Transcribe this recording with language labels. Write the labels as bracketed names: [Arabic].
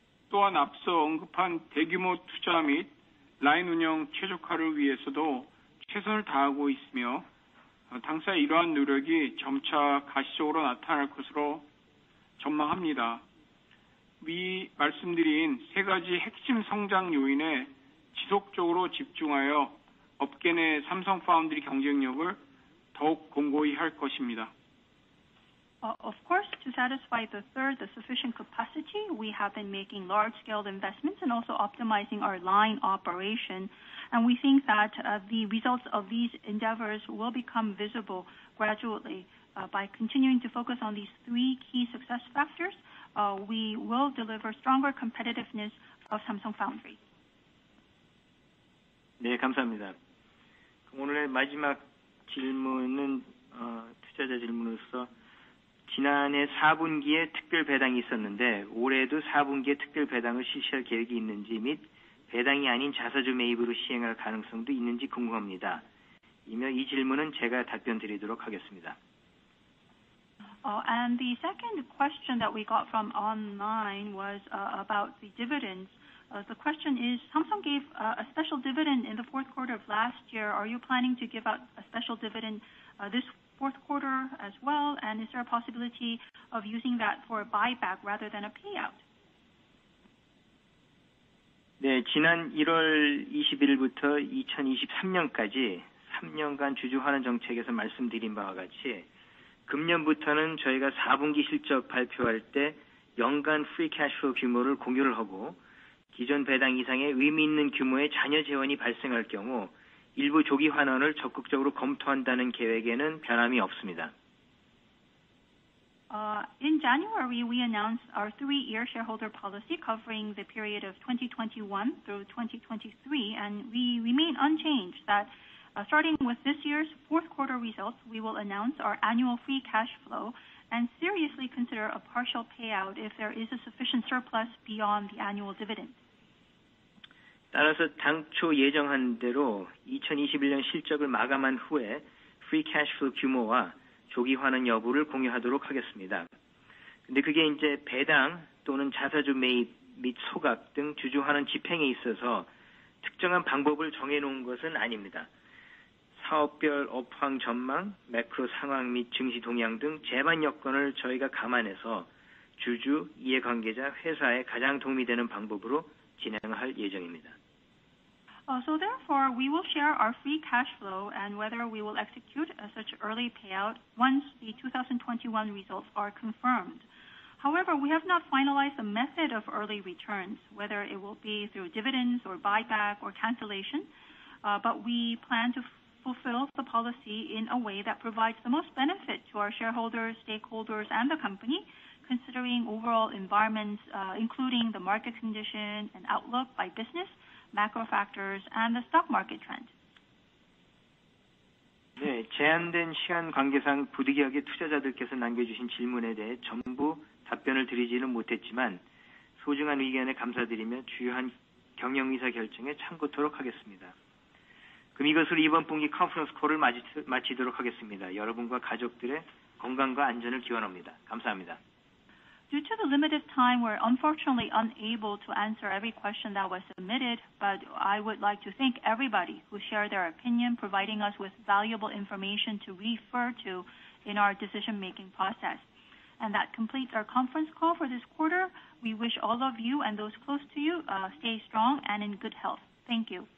[Korean] 또한 앞서 언급한 대규모 투자 및 라인 운영 최적화를 위해서도 최선을 다하고 있으며 당사의 이러한 노력이 점차 가시적으로 나타날 것으로 전망합니다. 위 말씀드린 3가지 핵심 성장 요인에 지속적으로 집중하여 업계 내 삼성 파운드리 경쟁력을 더욱 공고히 할 것입니다. [English] Of course, to satisfy the sufficient capacity, we have been making large-scale investments and also optimizing our line operation. And we think that the results of these endeavors will become visible gradually. By continuing to focus on these three key success factors, we will deliver stronger competitiveness of Samsung Foundry. [Korean] 네, 감사합니다. 오늘의 마지막 질문은 투자자 질문으로서 지난해 4분기에 특별 배당이 있었는데 올해도 4분기에 특별 배당을 실시할 계획이 있는지 및 배당이 아닌 자사주 매입으로 시행할 가능성도 있는지 궁금합니다. 이며 이 질문은 제가 답변 드리도록 하겠습니다. [English] And the second question that we got from online was about the dividends. The question is, Samsung gave a special dividend in the fourth quarter of last year. Are you planning to give out a special dividend this fourth quarter as well? And is there a possibility of using that for a buyback rather than a payout? [Korean] 네, 지난 1월 20일부터 2023년까지 3년간 주주환원 정책에서 말씀드린 바와 같이 금년부터는 저희가 4분기 실적 발표할 때 연간 프리 캐시플로우 규모를 공유를 하고 기존 배당 이상의 의미 있는 규모의 잔여 재원이 발생할 경우 일부 조기 환원을 적극적으로 검토한다는 계획에는 변함이 없습니다. [English] In January, we announced our 3-year shareholder policy covering the period of 2021 through 2023, and we remain unchanged that starting with this year's fourth quarter results, we will announce our annual free cash flow and seriously consider a partial payout if there is a sufficient surplus beyond the annual dividend. [Korean] 따라서 당초 예정한 대로 2021년 실적을 마감한 후에 프리 캐시플로우 규모와 조기 환원 여부를 공유하도록 하겠습니다. 근데 그게 이제 배당 또는 자사주 매입 및 소각 등 주주 환원 집행에 있어서 특정한 방법을 정해놓은 것은 아닙니다. 사업별 업황 전망, 매크로 상황 및 증시 동향 등 제반 여건을 저희가 감안해서 주주, 이해관계자, 회사에 가장 도움이 되는 방법으로 진행할 예정입니다. [English] So therefore, we will share our free cash flow and whether we will execute such early payout once the 2021 results are confirmed. However, we have not finalized the method of early returns, whether it will be through dividends or buyback or cancellation, but we plan to fulfill the policy in a way that provides the most benefit to our shareholders, stakeholders, and the company, considering overall environments, including the market condition and outlook by business, macro factors, and the stock market trend. [Korean] 네, 제한된 시간 관계상 부득이하게 투자자들께서 남겨주신 질문에 대해 전부 답변을 드리지는 못했지만 소중한 의견에 감사드리며 주요한 경영의사 결정에 참고토록 하겠습니다. 그럼 이것으로 이번 분기 컨퍼런스 콜을 마치도록 하겠습니다. 여러분과 가족들의 건강과 안전을 기원합니다. 감사합니다. [English] Due to the limited time, we're unfortunately unable to answer every question that was submitted, but I would like to thank everybody who shared their opinion, providing us with valuable information to refer to in our decision-making process. And that completes our conference call for this quarter. We wish all of you and those close to you stay strong and in good health. Thank you.